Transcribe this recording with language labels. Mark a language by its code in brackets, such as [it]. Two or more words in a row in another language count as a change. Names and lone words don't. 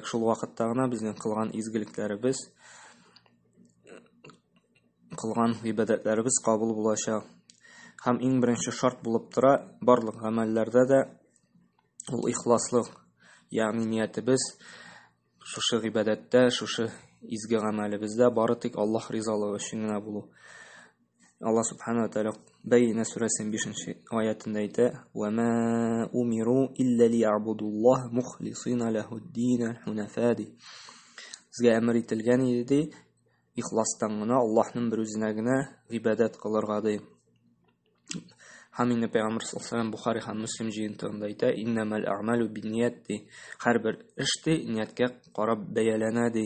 [tt] Шул вакытта гына безнең кылган изгелекләребез, кылган ибадәтләребез кабул булачак. Һәм иң беренче шарт булып тора барлык гамәлләрдә дә ул ихласлык, ягъни ниятебез шушы ибадәттә, шушы изге гамәлебездә бары тик Аллаһ ризалыгы өчен генә булу. Allah [ar] سبحانه وتعالى [tt] Бәйнә сүрәсенең 5-нче аятында әйтә: [ar] "وما أمروا إلا ليعبدوا الله مخلصين له الدين حنفاء." [tt] Безгә әмер ителгән иде, ихластан гына Аллаһның бер үзенә генә ибадат кылырга ди. Һәм инде Пәйгамбер [ar] صلى الله عليه وسلم [tt] Бухари һәм Муслим җыентыгында әйтә: [ar] "إنما الأعمال بالنيات." [tt] Һәрбер эш ниятка карап бәяләнә ди.